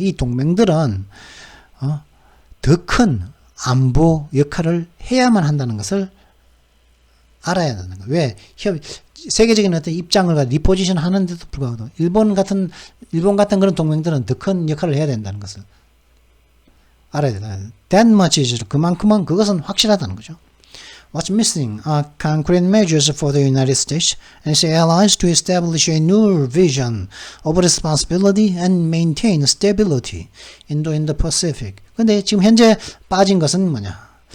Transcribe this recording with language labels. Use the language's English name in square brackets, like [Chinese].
[Korean] 이 동맹들은, 더 큰 안보 역할을 해야만 한다는 것을 알아야 되는 거예요. 왜? 세계적인 어떤 입장을 리포지션 하는데도 불구하고 일본 같은 그런 동맹들은 더 큰 역할을 해야 된다는 것을 알아야 된다. [English] That much is [Korean] 그만큼은 그것은 확실하다는 거죠. [English] What's missing are concrete measures for the United States and its allies to establish a new vision of responsibility and maintain stability in the Indo-Pacific. [Korean] 근데 지금 현재 빠진 것은 뭐냐?